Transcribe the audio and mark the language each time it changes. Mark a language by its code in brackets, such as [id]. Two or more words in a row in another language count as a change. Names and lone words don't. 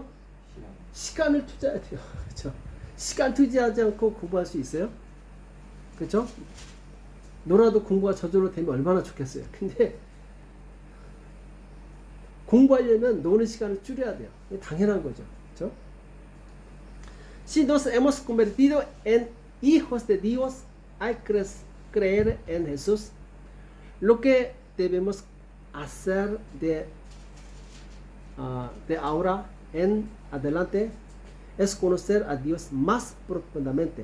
[ko] 시간을 투자해야 돼요. 그렇죠? 시간 투자하지 않고 공부할 수 있어요? 그렇죠? 놀아도 공부가 저절로 되면 얼마나 좋겠어요. 근데 공부하려면 노는 시간을 줄여야 돼요. 당연한 거죠. 그렇죠? [es] Si nos hemos convertido en hijos de Dios al creer en Jesús, lo que debemos hacer de ahora en adelante es conocer a Dios más profundamente.